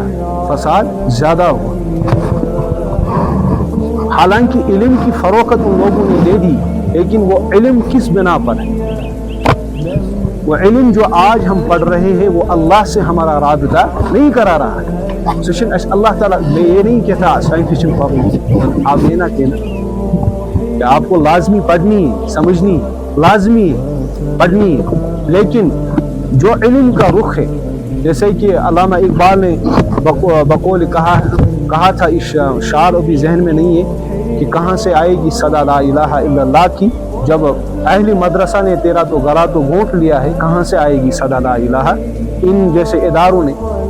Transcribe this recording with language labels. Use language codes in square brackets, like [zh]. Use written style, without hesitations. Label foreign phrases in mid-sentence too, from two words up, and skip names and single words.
[ur] فساد زیادہ ہوا۔ حالانکہ علم کی فروخت ان لوگوں نے دے دی، لیکن وہ علم کس بنا پر ہے؟ وہ علم جو آج ہم پڑھ رہے ہیں وہ اللہ سے ہمارا رابطہ نہیں کرا رہا ہے، [ks] سُہ چھِنہٕ اَسہِ اللہ تعالیٰ میری [ur] کیا تھا [en] scientific problem [ur] آپ یہ نہ کہنا کہ آپ کو لازمی پڑھنی سمجھنی لازمی پڑھنی، لیکن جو علم کا رخ ہے، جیسے کہ علامہ اقبال نے بقول کہا تھا، اس شعر ابھی ذہن میں نہیں ہے کہ کہاں سے آئے گی صدا [ar] لا الہ الا اللہ [ur] کی، جب اہل مدرسہ نے تیرا تو گلا تو گھونٹ لیا ہے، کہاں سے آئے گی صدا [ar] لا الہ، [ur] ان جیسے اداروں نے